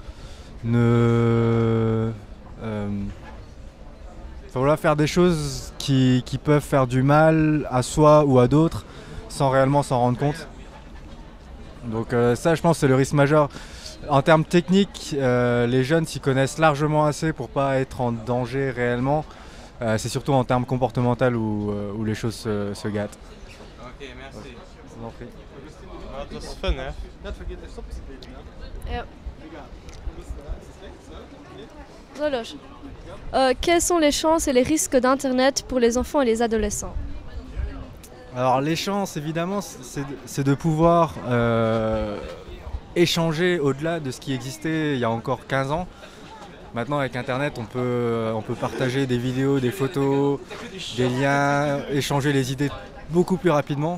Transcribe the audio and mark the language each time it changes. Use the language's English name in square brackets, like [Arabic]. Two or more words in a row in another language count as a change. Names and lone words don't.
[French] Faut vouloir faire des choses qui peuvent faire du mal à soi ou à d'autres sans réellement s'en rendre compte. Donc ça, je pense, c'est le risque majeur. En termes techniques, les jeunes s'y connaissent largement assez pour pas être en danger réellement. C'est surtout en termes comportementaux où les choses se gâtent. Ok, merci. Je vous en prie. [Dutch] Nou, het was fun, hè? Ja. Reloge. [French] Quelles sont les chances et les risques d'Internet pour les enfants et les adolescents? Alors les chances, évidemment, c'est de pouvoir échanger au-delà de ce qui existait il y a encore 15 ans. Maintenant, avec Internet, on peut partager des vidéos, des photos, des liens, échanger les idées beaucoup plus rapidement.